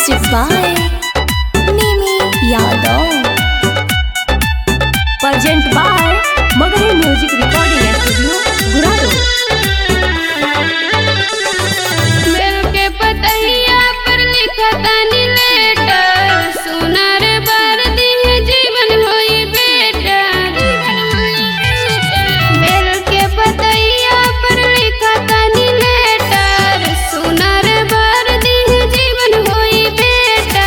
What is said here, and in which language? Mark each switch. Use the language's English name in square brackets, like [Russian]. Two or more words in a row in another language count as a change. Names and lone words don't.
[English] by Mimi Yadav. Present by Magahi Music Recording Studio, Guraro. [Bhojpuri] बेल के पतहिया पर लिखा तानी लेटर, सुनर बर दिह जीवन होई बेटा। बेल के पतहिया पर लिखा तानी लेटर, सुनर बर दिह जीवन होई बेटा।